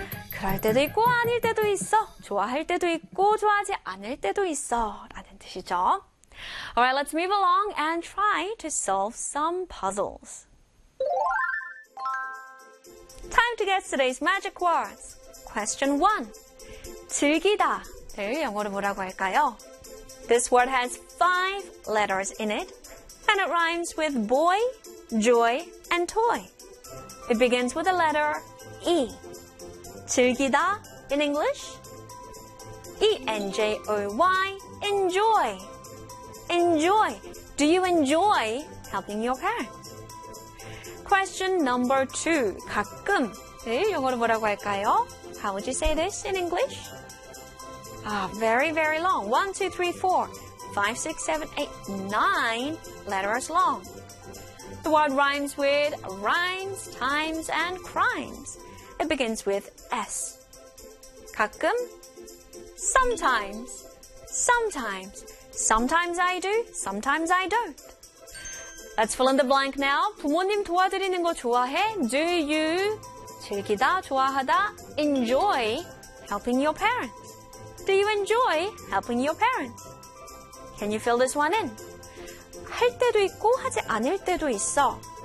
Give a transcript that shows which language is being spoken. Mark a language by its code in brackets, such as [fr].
[ko] 그럴 때도 있고 아닐 때도 있어. 좋아할 때도 있고 좋아하지 않을 때도 있어. 라는 뜻이죠. [en] All right, let's move along and try to solve some puzzles. Time to guess today's magic words. Question 1. [ko] 즐기다를 영어로 뭐라고 할까요? [en] This word has 5 letters in it, and it rhymes with boy, joy, and toy. It begins with the letter E. 즐기다 in English. E-N-J-O-Y, enjoy. Enjoy. Do you enjoy helping your parents? Question number 2. 가끔. [ko] 네, 영어로 뭐라고 할까요? [en] How would you say this in English? Ah, very, very long. 1, 2, 3, 4, 5, 6, 7, 8, 9 letters long. The word rhymes with rhymes, times, and crimes. It begins with S. 가끔. Sometimes. Sometimes. Sometimes I do, sometimes I don't. Let's fill in the blank now. [ko] 부모님 도와드리는 거 좋아해? [en] Do you 즐기다, 좋아하다, enjoy helping your parents? Do you enjoy helping your parents? Can you fill this one in? [ko] 할 때도 있고 하지 않을 때도 있어.